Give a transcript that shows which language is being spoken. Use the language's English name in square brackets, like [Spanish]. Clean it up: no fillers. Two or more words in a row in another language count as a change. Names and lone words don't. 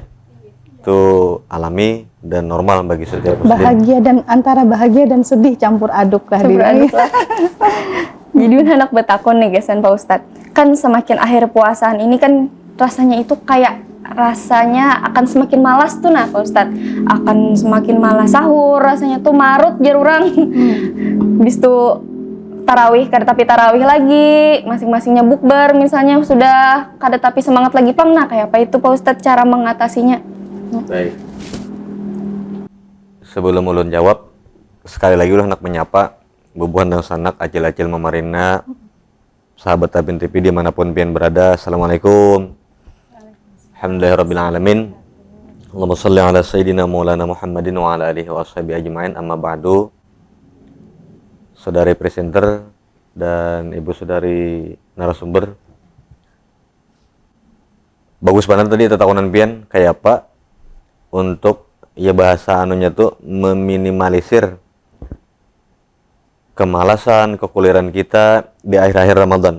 [Indonesian] Itu alami dan normal bagi setiap muslim. Bahagia dan antara bahagia dan sedih campur aduk lah Campur diri. aduk lah. [Banjar] Jadi anak betakon nih gesan Pak Ustadz. [Indonesian] Kan semakin akhir puasaan ini kan rasanya itu kayak rasanya akan semakin malas tuh Pak Ustadz. Akan semakin malas sahur, [Banjar] rasanya tuh marut jar urang. Bis tuh tarawih, kada tapi tarawih lagi, masing-masingnya bukber misalnya sudah kada tapi semangat lagi pang. [Indonesian] Nah kayak apa itu Pak Ustadz cara mengatasinya? Baik. [Banjar] Sebelum ulun jawab, sekali lagi ulah nak menyapa bubuhan dan sanak acil-acil memarina sahabat Tapin TV dimanapun pian berada. Assalamualaikum. [Arabic] الحمد لله رب العالمين. اللهم صل على سيدنا مولانا محمد وعلى آله وأصحابه أجمعين، أما بعد. [Banjar] Saudari presenter dan ibu saudari narasumber, bagus banget tadi tetakonan pian kayak apa untuk ya bahasa anunya tuh meminimalisir kemalasan, kekuliran kita di akhir-akhir Ramadan.